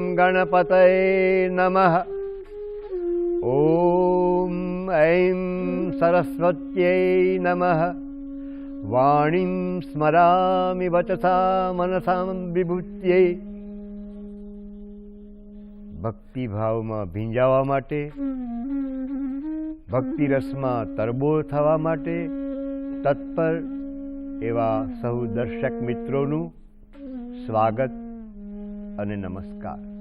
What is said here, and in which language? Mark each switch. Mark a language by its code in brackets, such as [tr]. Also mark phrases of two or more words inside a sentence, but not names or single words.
[sa] गणपतये नमः। ॐ ऐं सरस्वत्यै नमः। वाणीं स्मरामि वचसा मनसां विभूत्यै। [gu] ભક્તિભાવમાં ભીંજાવા માટે, ભક્તિ રસમાં તરબોળ થવા માટે તત્પર એવા સૌ દર્શક મિત્રોનું સ્વાગત અને નમસ્કાર।